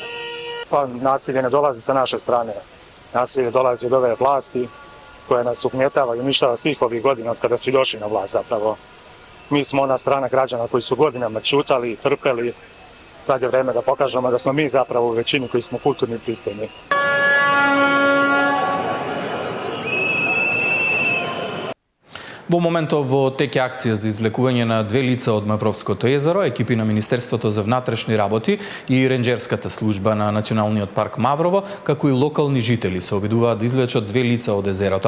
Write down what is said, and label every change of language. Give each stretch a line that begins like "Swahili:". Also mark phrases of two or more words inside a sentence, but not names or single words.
Serbian: Pa nasilje ne dolazi sa naše strane. Nasilje dolazi od ove vlasti koja nas ugnjetava i uništava svih ovih godina od kada su došli na vlast zapravo. Mi smo ona strana građana koji su godinama ćutali, trpeli. Sad je vreme da pokažemo da smo mi zapravo u većini koji smo kulturni i pristojni.
Macedonian: Во моментов во теке акција за извлекување на две лица од Мавровското езеро, екипи на Министерството за внатрешни работи и ренџерската служба на Националниот парк Маврово, како и локални жители се обидуваат да извлечат две лица од езерото.